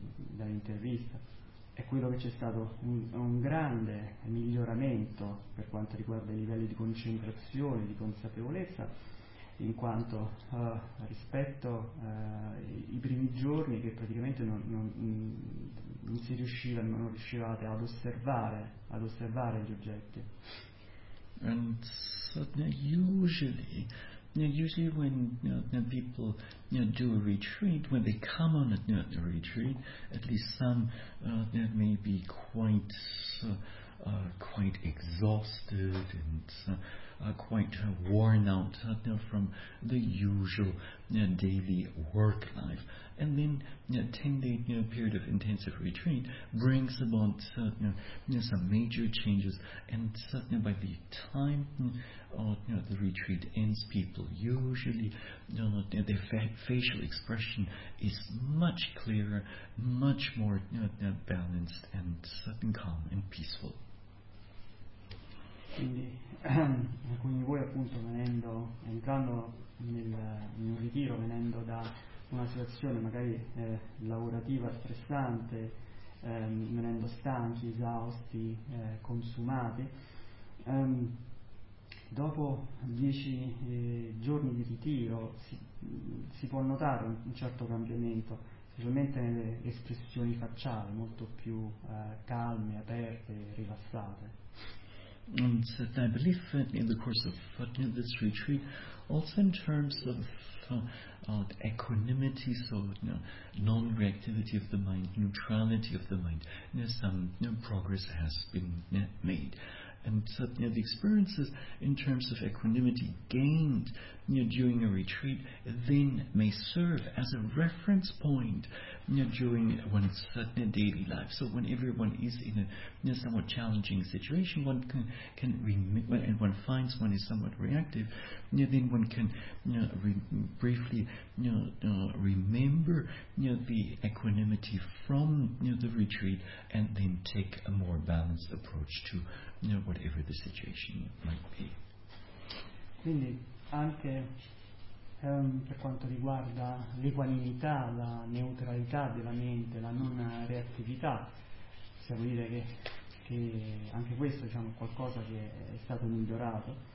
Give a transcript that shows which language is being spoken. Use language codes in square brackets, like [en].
[it] dall'intervista, è quello che c'è stato un grande miglioramento per quanto riguarda i livelli di concentrazione, di consapevolezza, in quanto rispetto ai primi giorni che praticamente non riuscivate ad osservare gli oggetti. [en] And so usually when people do a retreat, when they come on a retreat, at least some may be quite exhausted and quite worn out from the usual daily work life, and then a 10-day period of intensive retreat brings about some major changes, and suddenly by the time the retreat ends, people usually their facial expression is much clearer, much more balanced and suddenly calm and peaceful. [it] Quindi voi appunto entrando in un ritiro, venendo da una situazione magari lavorativa stressante, venendo stanchi, esausti, consumati, Dopo 10 giorni di ritiro si può notare un certo cambiamento, specialmente nelle espressioni facciali, molto più calme, aperte, rilassate. [en] And so I believe in the course of this retreat, also in terms of equanimity, so non-reactivity of the mind, neutrality of the mind, some progress has been made. And so the experiences in terms of equanimity gained during a retreat then may serve as a reference point during one's daily life. So whenever one is in a somewhat challenging situation, one can and one finds one is somewhat reactive, then one can briefly remember the equanimity from the retreat and then take a more balanced approach to whatever the situation might be. [it] Quindi anche per quanto riguarda l'equanimità, la neutralità della mente, la non reattività, possiamo dire che anche questo è qualcosa che è stato migliorato.